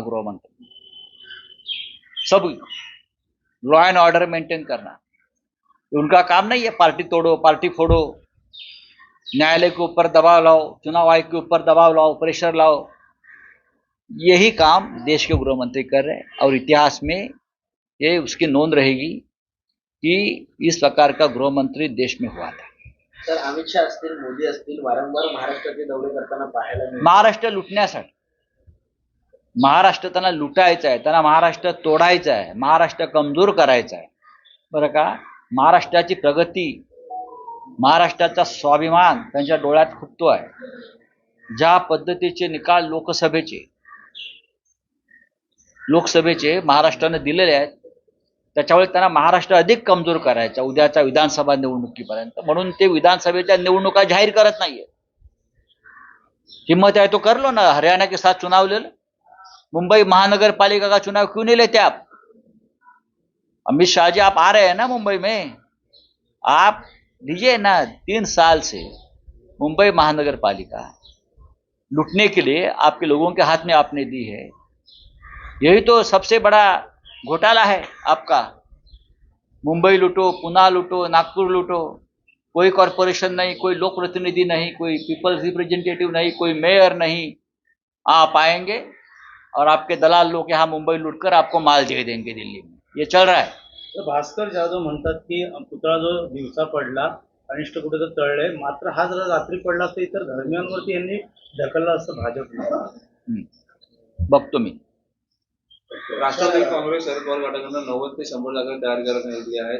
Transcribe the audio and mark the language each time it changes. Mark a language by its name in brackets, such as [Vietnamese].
[Hindi] गृहमंत्री सब law and order maintain करना, उनका काम नहीं है पार्टी तोड़ो, पार्टी फोड़ो, न्यायालय के ऊपर दबाव लाओ, चुनाव आयोग के ऊपर दबाव लाओ, प्रेशर लाओ। यही काम देश के गृहमंत्री कर रहे हैं और इतिहास में ये उसकी नोंद रहेगी कि इस प्रकार का गृहमंत्री देश में हुआ था। [Marathi] सर, अमित शाह असतील, मोदी असतील, वारंवार महाराष्ट्राचे दौरे करताना पाहायला मिळते। महाराष्ट्र लुटण्यासाठी, महाराष्ट्र त्यांना लुटायचं आहे, त्यांना महाराष्ट्र तोडायचं आहे, महाराष्ट्र कमजोर करायचा आहे, बरं का। महाराष्ट्राची प्रगती, महाराष्ट्राचा स्वाभिमान त्यांच्या डोळ्यात खुपतो आहे। ज्या पद्धतीचे निकाल लोकसभेचे महाराष्ट्राने दिलेले आहेत, त्याच्यामुळे त्यांना महाराष्ट्र अधिक कमजोर करायचा उद्याच्या विधानसभा निवडणुकीपर्यंत, म्हणून ते विधानसभेच्या निवडणुका जाहीर करत नाहीये। [Hindi] हिम्मत है तो कर लो ना, हरियाणा के साथ चुनाव ले लो, मुंबई महानगर पालिका का चुनाव क्यों नहीं लेते आप? अमित शाह जी आप आ रहे हैं ना मुंबई में, आप दीजिए ना। 3 साल से मुंबई महानगर पालिका लूटने के लिए आपके लोगों के हाथ में आपने दी है। यही तो सबसे बड़ा घोटाला है आपका। मुंबई लूटो, पुणे लूटो, नागपुर लूटो, कोई कॉरपोरेशन नहीं, कोई लोक प्रतिनिधि नहीं, कोई पीपल्स रिप्रेजेंटेटिव नहीं, कोई मेयर नहीं। आप आएंगे और आपके दलाल लोग यहाँ मुंबई लूटकर आपको माल दे देंगे दिल्ली में। ये चल रहा है। [Marathi] तर भास्कर जाधव म्हणतात की पुतळा जो दिवसा पडला अनिष्ट कुठे तर तळले, मात्र हा जर रात्री पडला असता तर धर्मियांवरती यांनी ढकलला असं भाजपने। बघतो मी। राष्ट्रवादी काँग्रेस शरद पवार गटाकडून 90 ते 100 जागा तयार करण्यात सांगितली आहे।